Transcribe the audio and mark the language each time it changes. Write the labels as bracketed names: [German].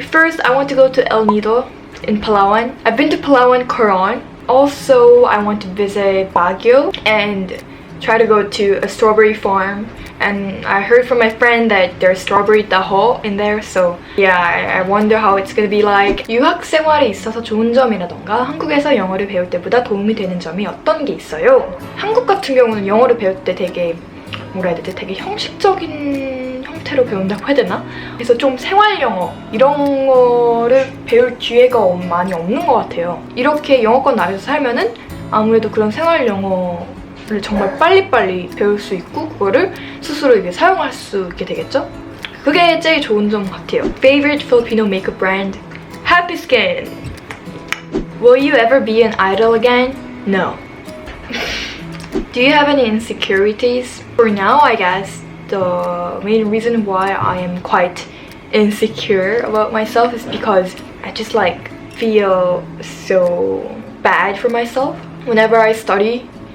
[English] First, I want to go to El Nido in Palawan. I've been to Palawan, Coron. Also, I want to visit Baguio and try to go to a strawberry farm. And I heard from my friend that there's strawberry taho in there. So yeah, I wonder how it's gonna be like. [Korean] 유학 생활에 있어서 좋은 점이라던가 한국에서 영어를 배울 때보다 도움이 되는 점이 어떤 게 있어요? 한국 같은 경우는 영어를 배울 때 되게 뭐라 해야 되지? 되게 형식적인 형태로 배운다고 해야 되나? 그래서 좀 생활 영어 이런 거를 배울 기회가 많이 없는 것 같아요. 이렇게 영어권 나라에서 살면은 아무래도 그런 생활 영어를 정말 빨리빨리 배울 수 있고 그거를 스스로 이게 사용할 수 있게 되겠죠? 그게 제일 좋은 점 같아요. [English] Favorite Filipino makeup brand? Happy Skin. Will you ever be an idol again? No. Do you have any insecurities? For now, I guess the main reason why I am quite insecure about myself is because I just like feel so bad for myself whenever I study